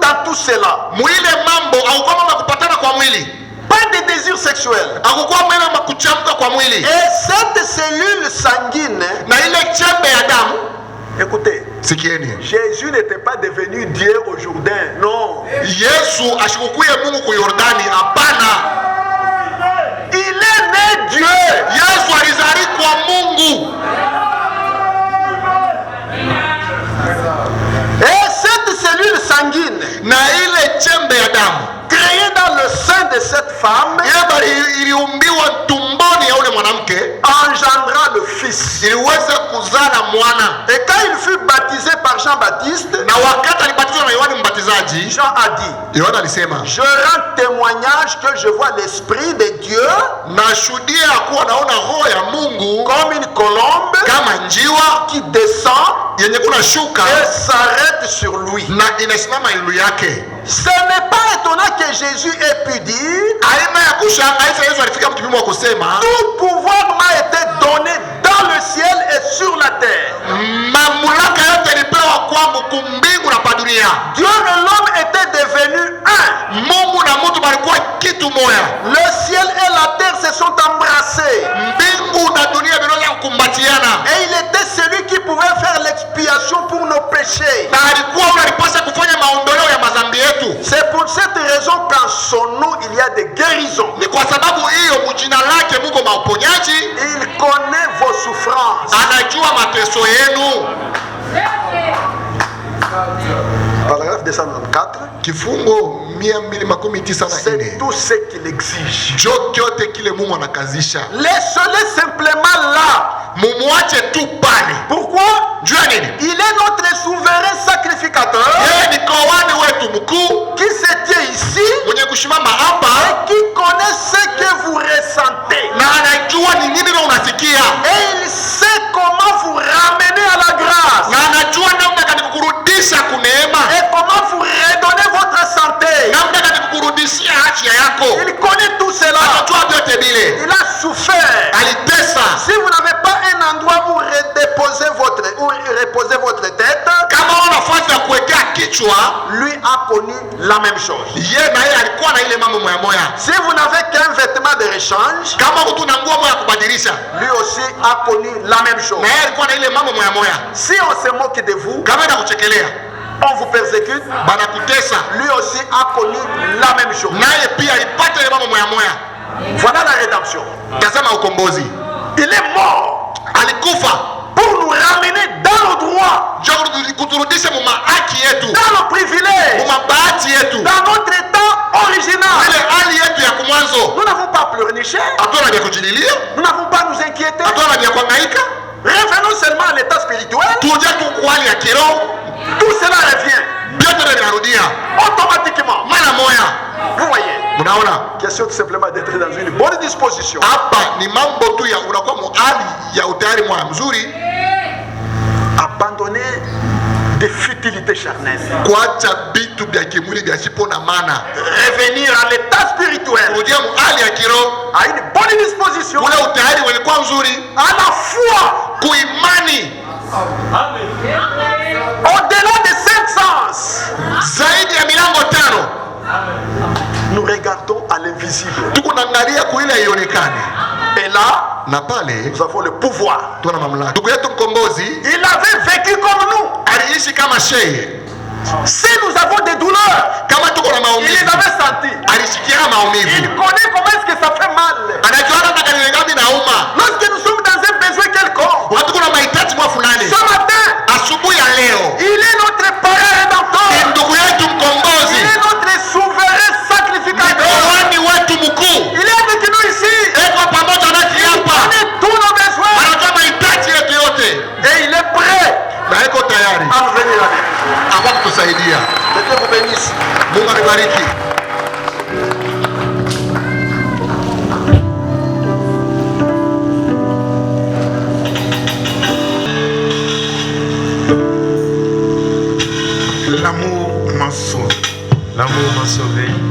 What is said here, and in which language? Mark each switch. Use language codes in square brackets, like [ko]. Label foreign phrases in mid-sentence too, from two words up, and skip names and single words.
[fr] tout cela. [sw] Mwile mambo hakukuwa mambo ya kupatana kwa mwili. [fr] Pas de désir sexuel. [sw] Hakukuwa mambo ya kuchamka kwa mwili. [fr] Et cette cellule sanguine, [sw] Na ile chembe ya damu, [fr] écoutez, [sw] sikieni. [fr] Jésus n'était pas devenu Dieu au Jourdain, non. [sw] Yesu ashikukuye Mungu ku Yordani, hapana. [fr] Il est né Dieu. [sw] Yesu alizali kwa Mungu. [fr] Et cette cellule sanguine, [sw] Na ile chembe ya damu [fr] créée dans le sein de cette femme, [sw] iliumbiwa tumboni ya ule mwanamke, [fr] engendra le Fils. [sw] iliweza kuzala mwana. [fr] Et quand il fut baptisé par Jean-Baptiste, [sw] Na wakati alibatizwa na Yohana Mbatizaji, [fr] Jean a dit, [sw] Yohana alisema, [fr] je rends témoignage que je vois l'Esprit de Dieu [sw] nashuhudia kuwa naona roho ya Mungu [fr] comme une colombe [sw] kama njiwa [fr] qui descend [sw] yenye kuna shuka [fr] et s'arrête sur lui. [sw] na inasimama juu yake. [fr] Ce n'est pas étonnant que Jésus ait pu dire, [sw] Aina ya kushangaza, Yesu alifika mkipimo wa kusema, [fr] tout pouvoir m'a été donné dans le ciel et sur la terre. [sw] mamlaka yote ilipewa kwangu kumbingu na pa dunia. [fr] Dieu et l'homme étaient devenus un. [sw] Mungu na mtu balikuwa kitu moya. [fr] Le ciel et la terre se sont embrassés. [sw] Mbingu na dunia vinaweza kukumbatiana. [fr] Et il était celui qui pouvait faire l'expiation pour nos péchés. [sw] Na alikuwa unalipasa kufanya maondoleo ya madhambi yetu. [fr] C'est pour cette raison qu'en son nom il y a des guérisons. [sw] Ni kwa sababu hiyo mjina lake Mungu mauponyaji, [fr] Il connaît vos souffrances. [sw] anajua mateso yenu. [fr] Paragraphe 294. [sw] Kifungo 294. [fr] C'est tout ce qu'il exige. [sw] Jo kyote kile Mungu anakazisha. [fr] Laissez-le simplement là. [sw] Mumuache tu pale. [fr] Pourquoi? [sw] Juu ya nini? [fr] Il est notre souverain sacrificateur [sw] Yeye ni koani wetu mkuu [fr] qui se tient ici [sw] mwenye kushimama hapa [fr] et qui connaît ce que vous ressentez. [sw] na anajua ni nini na unasikia, [fr] Et il sait comment vous ramener à la grâce. [sw] na anajua namna gani kukurudisha kuneema, [fr] Et comment vous redonner votre santé. [sw] namna gani kukurudishia afya yako. [fr] Il connaît tout cela. [sw] Anajua vyote vile. [fr] Il a souffert. [sw] Alitesa. [fr] Si vous n'avez pas un endroit où reposer votre tête, [sw] Kama una nafasi ya kuwekea kichwa, [fr] lui a connu la même chose. [sw] yeye na yeye alikuwa na ile mambo moya moya. [fr] Si vous n'avez qu'un vêtement de rechange, [sw] Kama mtu na nguo moya ya kubadilisha, [fr] lui aussi a connu la même chose. [sw] na yeye alikuwa na ile mambo moya moya. [fr] Si on se moque de vous, [sw] Kama inakuchekelea, [fr] on vous persécute, [sw] banakutesa, [fr] lui aussi a connu la même chose. [sw] naye pia alipata ile mambo moya moya. [fr] Voilà la rédemption. [sw] Tazama ukombozi. [fr] Il est mort [sw] Alikufa [fr] pour nous ramener dans le droit, [sw] kuturudisha mu haki yetu, [fr] dans le privilège, [sw] mu bahati yetu, [fr] dans notre état original. [sw] ile hali yetu ya kumwanzo. [fr] Nous n'avons pas pleurniché, [sw] Hatuna vya kujililia, [fr] nous n'avons pas à nous inquiéter. [sw] hatuna vya kuhangaika, [fr] Revenons seulement à l'état spirituel. [sw] tuje tu kwa hali ya kiroho. [fr] Tout cela revient [sw] Vyote vinarudia [fr] automatiquement. [sw] mara moya. [fr] Vous voyez, [sw] Mnaona [fr] question tout simplement d'être dans une bonne disposition. [sw] hapa ni mambo tu ya unakuwa mu hali ya utayari mwa mzuri, [fr] Abandonner des futilités charnelles. [sw] kuacha vitu vya kimwili vya sipo na maana, [fr] Revenir à l'état spirituel, [sw] kurudia mu hali ya kiroho, [fr] à une bonne disposition, [sw] ule utayari ulikuwa mzuri, [fr] à la foi, [sw] kuimani [fr] au-delà des 5 sens. [sw] zaidi ya milango 5. [fr] Nous regardons à l'invisible. [sw] Tuko naangalia kuile haionekane, [fr] Et là, [sw] na pale [fr] nous avons le pouvoir. [sw] tuna mamlaka. Ndugu yetu mkombozi [fr] Il avait vécu comme nous. [sw] aliishi kama sheye. [fr] Si nous avons des douleurs, [sw] Kama tuko na [fr] il [sw] maumivu, [fr] les avait senties. [sw] alishikia [fr] Il [sw] maumivu, [fr] connaît comment est-ce que ça fait mal. [sw] anajua hata kama ni ngapi nauma. [fr] Lorsque nous sommes dans un besoin quelconque, [sw] Wakati kuna mahitaji mwa fulani, [fr] ce matin, [sw] asubuhi ya leo [fr] il est notre parent [sw] ni [fr] rédempteur. [sw] ndugu yetu [fr] Il [sw] mkombozi, [fr] est notre souverain [sw] ni [fr] sacrificateur. [sw] kuhani wetu mkuu. [fr] Il est avec nous ici. [sw] Eko pamoja nasi [fr] Il [sw] hapa, [fr] connaît tous nos besoins. [sw] anajua mahitaji yetu yote [fr] Et il est prêt [sw] na eko tayari [fr] à nous venir avec nous. [sw] hapa kutusaidia. [fr] Que Dieu vous bénisse. [sw] Mungu anibariki. [fr] L'amour m'a sauvé. L'amour m'a sauvé.